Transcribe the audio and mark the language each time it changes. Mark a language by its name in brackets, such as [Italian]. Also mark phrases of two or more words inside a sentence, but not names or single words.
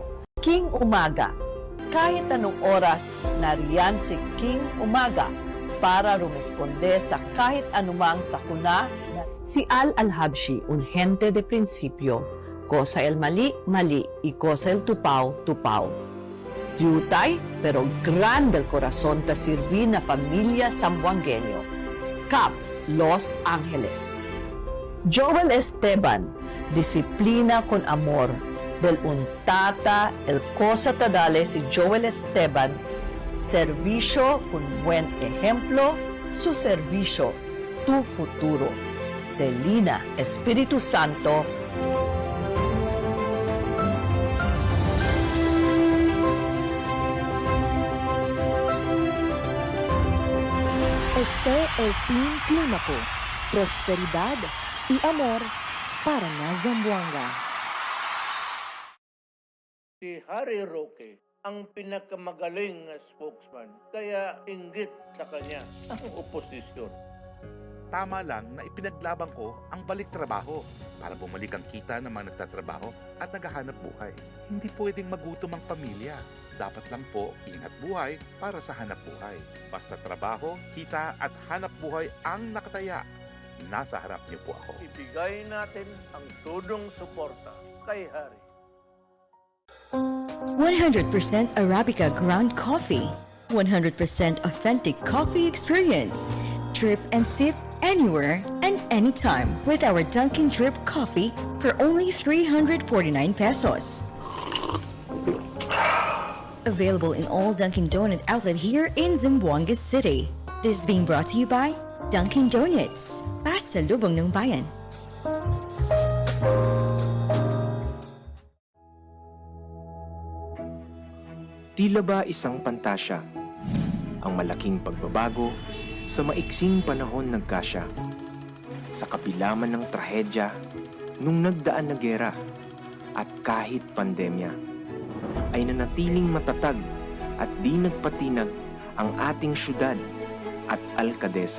[Filipino] King Umaga, kahit anong oras, nariyan si King Umaga para rumesponde sa kahit anumang sakuna. [Chavacano] Si Al-Habshi, un gente de principio, cosa el mali, mali, y cosa el tupaw, tupaw. Diutay, pero grande el corazón ta sirvi na familia zamboangueño. Cap, Los Angeles. Joel Esteban, disiplina con amor. Del untata, el cosa tadale si Joel Esteban, servicio con buen ejemplo, su servicio, tu futuro. Celina, Espíritu Santo. Este el Team Clímaco. Prosperidad y amor para na Zamboanga. [Filipino] Si Harry Roque ang pinakamagaling na spokesman, kaya inggit sa kanya ang oposisyon. Tama lang na ipinaglaban ko ang balik trabaho para bumalik ang kita ng mga nagtatrabaho at naghahanap buhay. Hindi pwedeng magutom ang pamilya. Dapat lang po ingat buhay para sa hanap buhay. Basta trabaho, kita at hanap buhay ang nakataya. Nasa harap niyo po ako. Ibigay natin ang tudong suporta kay Harry. [English] 100% Arabica ground coffee. 100% authentic coffee experience. Drip and sip anywhere and anytime with our Dunkin' Drip coffee for only 349 pesos. Available in all Dunkin' Donut outlet here in Zamboanga City. This is being brought to you by Dunkin' Donuts. [Filipino] Pasalubong ng bayan. Tila ba isang pantasya, ang malaking pagbabago sa maiksing panahon nagkasya. Sa kabila man ng trahedya, nung nagdaan na gera, at kahit pandemya, ay nanatiling matatag at di nagpatinag ang ating syudad at alkadesa.